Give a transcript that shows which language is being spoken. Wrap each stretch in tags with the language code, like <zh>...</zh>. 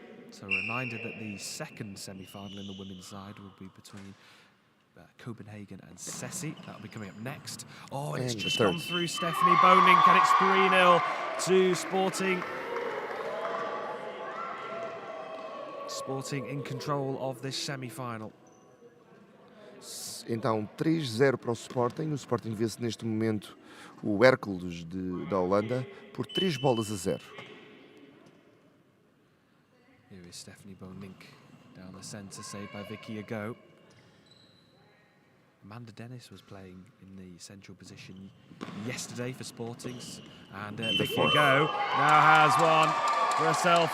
<en>So a reminder that the second semi-final in the women's side will be between Copenhagen and Ceci. That'll be coming up next. Oh, and it's just gone through Stephanie Boning, and it's 3-0 to Sporting. Sporting in control of this semi-final.</en> <pt>Então, 3-0 para o Sporting. O Sporting vê-se neste momento o Hércules da Holanda por 3-0.</pt> <en>Here is Stephanie Bonink down the centre, saved by Vicky Ago. Amanda Dennis was playing in the central position yesterday for Sportings, and Vicky Ago now has one for herself.</en>